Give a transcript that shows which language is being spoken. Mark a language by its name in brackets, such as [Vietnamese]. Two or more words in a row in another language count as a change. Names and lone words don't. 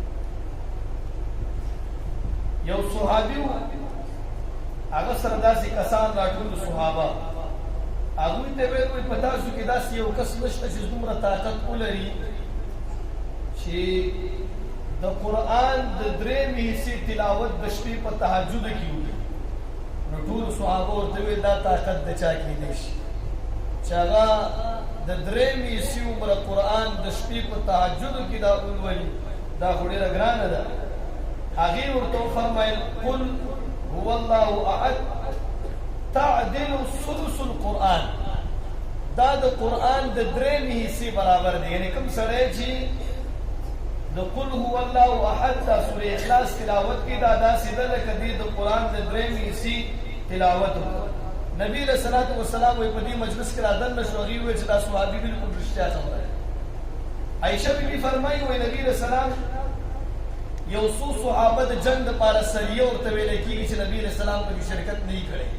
[Pashto] یو صحابي هغه سره داسې کسان راټول صحابه هغوی ته ویل وایي په تاسو کې داسې یو کس نشته چې دومره طاقت ولري چې د قرآن د درېمې حصې تلاوت د شپې په تهجد کې وکړي. نو ټولو صحابه ورته ویل دا طاقت د چا کېدی شي چې هغه د درېمې حصې عمره قرآن د شپې په تهجد کې دا ولولي دا خو ډېره ګرانه ده. هغې ورته وفرمیل [Arabic] قل هو الله احد تعدل ثلث القرآن [Pashto] دا د قرآن د درېمې حصې برابر دی. یعنی کوم سړی چې د [Arabic] قل هو الله احد [Pashto] دا سوره اخلاص تلاوت کی دا داسې ده لکه دې د قرآن د درېمې حصې تلاوت وکړي. نبی [Arabic] علیه الصلاة والسلام [Pashto] وایي په دې مجلس کې رادننه شو هغې وویل چې دا صحابي بلکل رښتیا خبره ده. عایشه بیبي فرمایي وایي نبی [Arabic] علیه السلام [Pashto] یو څو صحابه د جنګ دپاره سریه ورته ویلی کېږي چې نبي [Arabic] علیه السلام [Pashto] پکې شرکت نه یې کړی.